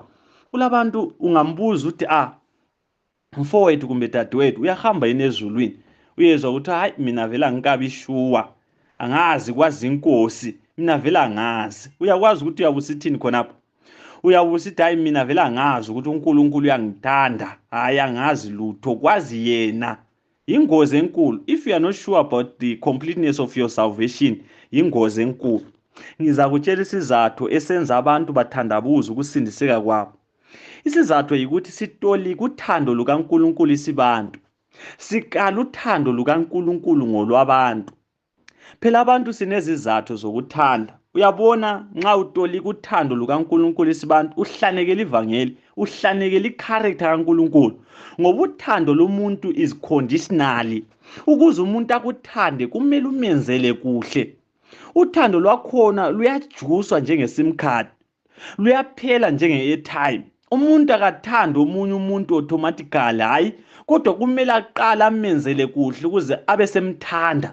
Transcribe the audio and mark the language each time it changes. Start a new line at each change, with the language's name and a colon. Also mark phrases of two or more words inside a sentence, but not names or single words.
North Ndebele: Kulabantu ungambuza uthi mfowethu kumbe dadewethu uyahamba yini ezulwini? Uyezwa ukuthi hayi mina vela ngikabi shuwa, angazi kwazi inkosi, mina vela angazi. Uyakwazi ukuthi uyabusithini khonapho? Uyabusithi hayi mina vela angazi ukuthi uNkulunkulu uyangithanda, hayi angazi lutho, kwazi yena. Ingozi enkulu.
English: If you are not sure about the completeness of your salvation,
North Ndebele: ingozi enkulu. Ngizakutshela isizathu esenza abantu bathandabuze ukusindiseka kwabo. Isizathu yikuthi sitolika uthando lukaNkulunkulu isibantu. Sikala uthando lukaNkulunkulu ngolwabantu. Phela abantu sinezizathu zokuthanda. Uyabona nxa utolika uthando lukaNkulunkulu isibantu uhlanekela ivangeli, uhlanekela icharacter kaNkulunkulu. Ngoba uthando lomuntu
English: is conditionally.
North Ndebele: Ukuze umuntu akuthande kumele umenzele kuhle. Uthando lwakhona luyajuswa njenge-
English: sim card.
North Ndebele: Luyaphela njenge-airtime. Umuntu akathanda omunye umuntu automatically, hayi, kodwa kumele aqala amenzele kuhle ukuze abe semthanda.